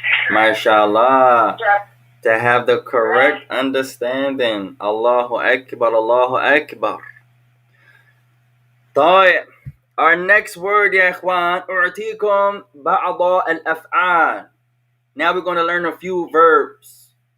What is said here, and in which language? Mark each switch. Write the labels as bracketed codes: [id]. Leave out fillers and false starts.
[en] Mashallah. To have the correct understanding. Allahu Akbar, Allahu Akbar. [ar] طيب. [en] Our next word, [ar] يا إخوان, أعطيكم بعض الأفعال. [en] Now we're going to learn a few verbs.